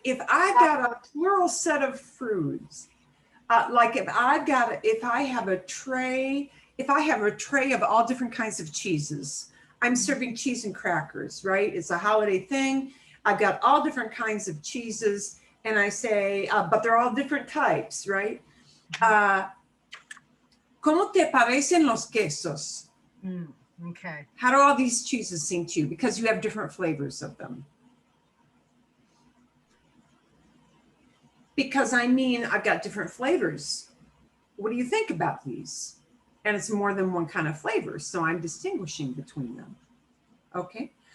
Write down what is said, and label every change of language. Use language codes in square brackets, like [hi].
[en] If I've got a plural set of foods, like if I have a tray of all different kinds of cheeses, I'm serving cheese and crackers, right? It's a holiday thing. I've got all different kinds of cheeses, and I say, but they're all different types, right? [es] ¿Cómo te parecen los quesos? [en] Okay. How do all these cheeses seem to you? Because you have different flavors of them. Because I mean, I've got different flavors. What do you think about these? And it's more than one kind of flavor, so I'm distinguishing between them. Okay.